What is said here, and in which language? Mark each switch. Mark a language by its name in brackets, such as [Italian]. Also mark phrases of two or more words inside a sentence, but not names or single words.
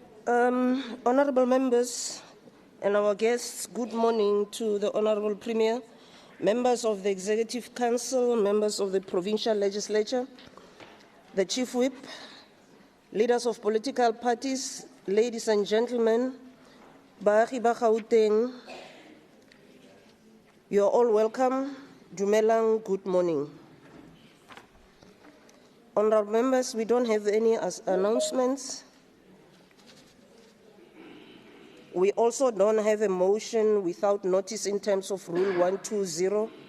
[English] Honourable members and our guests, good morning to the Honourable Premier, members of the Executive Council, members of the Provincial Legislature, the Chief Whip, leaders of political parties, ladies and gentlemen, [Tswana] baagi ba Gauteng, [English] you are all welcome. Dumelang, good morning. Honourable members, we don't have any announcements. We also don't have a motion without notice in terms of Rule 120.